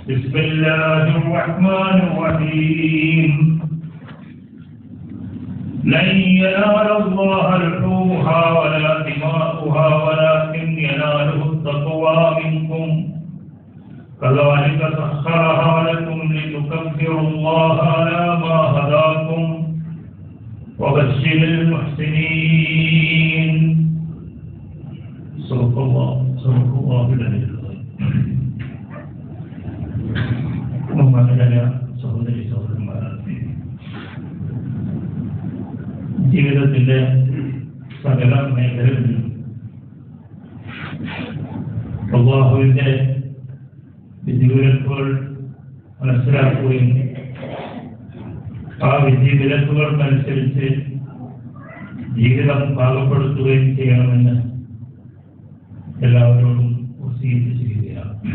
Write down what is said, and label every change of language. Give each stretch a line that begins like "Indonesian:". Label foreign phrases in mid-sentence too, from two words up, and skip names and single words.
Arabic: بسم الله الرحمن الرحيم لن ينال الله لحومها ولا دماؤها ولكن يناله التقوى منكم كذلك سخرها لكم لتكبروا الله على ما هداكم وبشر المحسنين صدق الله العلي العظيم.
Malayalam: ബഹുമാനരായ സഹോദരി സഹോദരന്മാരാണ്, ജീവിതത്തിന്റെ സകല മേഖലകളിലും അല്ലാഹുവിന്റെ വിധിവിലക്കുകൾ മനസ്സിലാക്കുകയും ആ വിധിവിലക്കുകൾക്കനുസരിച്ച് ജീവിതം പാകപ്പെടുത്തുകയും ചെയ്യണമെന്ന് എല്ലാവരോടും വസിയത്ത് ചെയ്യുകയാണ്.